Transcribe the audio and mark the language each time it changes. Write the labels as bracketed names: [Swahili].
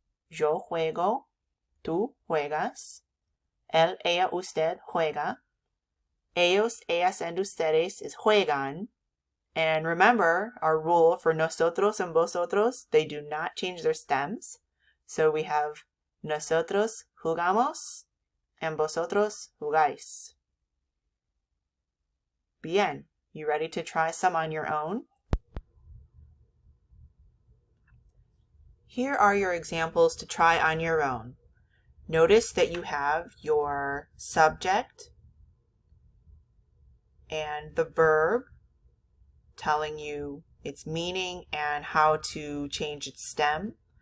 [Spanish] Yo juego, tú juegas, él, ella, usted juega, ellos, ellas, [English] and [Spanish] ustedes is juegan. [English] And remember our rule for nosotros and vosotros, they do not change their stems. So we have [Spanish] nosotros jugamos [English] and [Spanish] vosotros jugáis. Bien. [English] You ready to try some on your own? Here are your examples to try on your own. Notice that you have your subject and the verb telling you its meaning and how to change its stem.